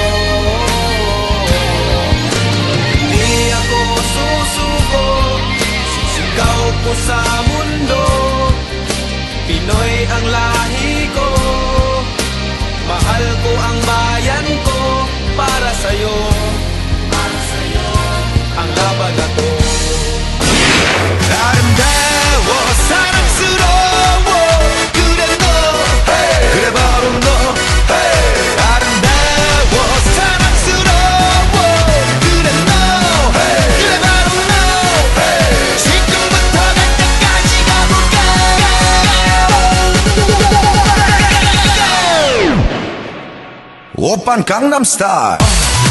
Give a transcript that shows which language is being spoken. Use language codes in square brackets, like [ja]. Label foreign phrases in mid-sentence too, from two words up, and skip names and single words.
[tl] Di ako susuko, sisigaw ko sa mundo, Pinoy ang lahi ko, mahal ko ang bayan ko. Para sa'yo, ang laban na to. [ko] 아름다워 사랑스러워 그래 너 그래 바로 너 아름다워 사랑스러워 그래 너 그래 바로 너 지금부터 갈 때까지 가볼까 오빤 강남스타일